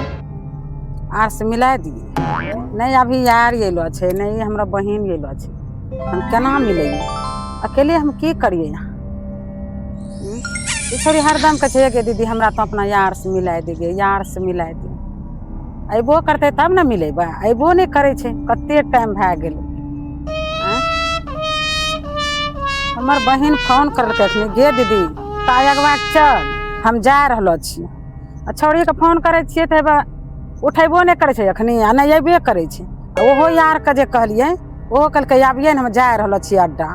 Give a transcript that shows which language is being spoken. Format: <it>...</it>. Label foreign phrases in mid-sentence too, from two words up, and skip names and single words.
<mai>यार से मिला दिए नहीं, अभी यार ये लो छे नहीं, हमरा बहन ये लो छे, हम केना मिलेंगे? अकेले हम की करिए यहाँ? छोड़ी हरदम कहे कि दीदी हमरा तो अपना यार से मिला दीजिए, यार से मिला दिए। अबो करते तब न मिलेबे, अबो नहीं करे छे। कते टाइम भए गेल। हमर बहन फोन करलकै अखनी, गे दीदी तायगवा चल हम जा रहलो छी। छौड़ी के फोन करे छिए त उठेबो नहीं करे छे अखनी, आ नहीं अबे करे छे। ओहो यार के जे कहलिए ओहो कहलकै आबिए न, हम जा रहलो छी अड्डा।</mai>